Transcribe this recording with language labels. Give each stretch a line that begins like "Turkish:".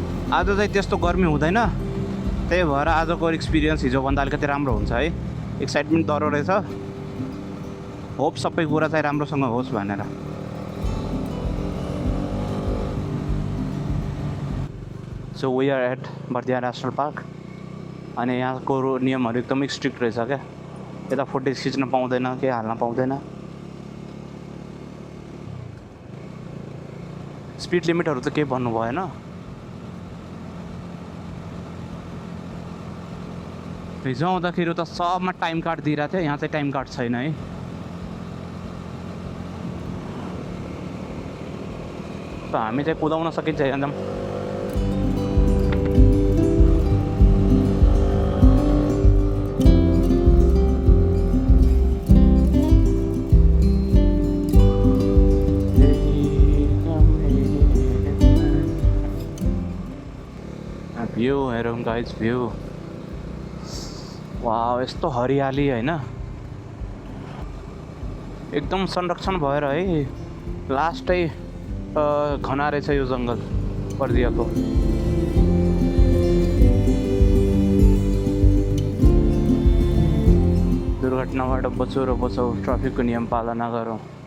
Nepali: आज चाहिँ त्यस्तो गर्मी हुँदैन, त्यही भएर आजको एक्सपिरियन्स हिजोभन्दा अलिकति राम्रो हुन्छ है। एक्साइटमेन्ट दह्रो रहेछ। होप सबै कुरा चाहिँ राम्रोसँग होस् भनेर।
English: So we are at Bardiya national park.
Nepali: अनि यहाँको नियमहरू एकदमै स्ट्रिक्ट रहेछ क्या। यता फोटो खिच्न पाउँदैन, केही हाल्न पाउँदैन। स्पिड लिमिटहरू त केही भन्नु भएन। हिजो आउँदाखेरि त सबमा टाइम कार्ड दिइरहेको थियो, यहाँ चाहिँ टाइम कार्ड छैन है। त हामी चाहिँ कुदाउन सकिन्छ एकदम। भ्यू हेरौँ गाइज भ्यू। वाह यस्तो हरियाली होइन, एकदम संरक्षण भएर है। लास्टै घना रहेछ यो जङ्गल बर्दियाको। दुर्घटनाबाट बचौँ र बचौँ, ट्राफिकको नियम पालना गरौँ।